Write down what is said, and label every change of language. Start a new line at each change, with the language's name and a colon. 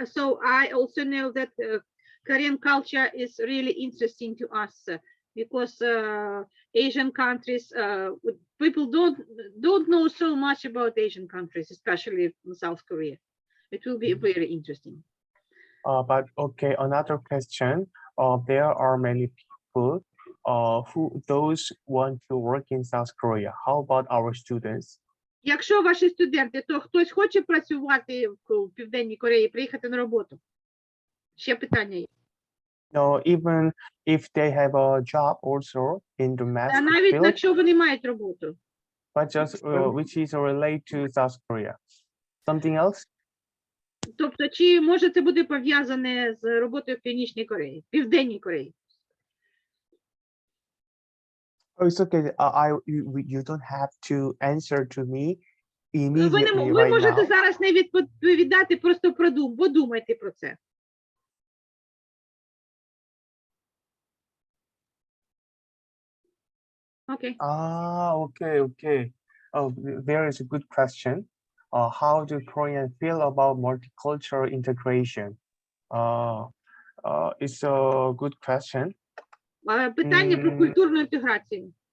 English: So I also know that Korean culture is really interesting to us because Asian countries, people don't know so much about Asian countries, especially in South Korea. It will be very interesting. But okay, another question. There are many people those want to work in South Korea. How about our students?
Ukrainian: Якщо ваші студенти, то хтось хоче працювати в Південній Кореї, приїхати на роботу? Ще питання є.
English: No, even if they have a job also in domestic
Ukrainian: Навіть
English: field,
Ukrainian: якщо вони мають роботу.
English: but just which is related to South Korea. Something else?
Ukrainian: Тобто, чи може це буде пов'язане з роботою в Північній Кореї, Південній Кореї?
English: Oh, it's okay. You don't have to answer to me immediately
Ukrainian: Ви
English: right
Ukrainian: можете
English: now.
Ukrainian: зараз не відповідати, просто подумайте про це. Окей.
English: Okay. Oh, there is a good question. How do Koreans feel about multicultural integration? It's a good question.
Ukrainian: Питання про культурну інтеграцію.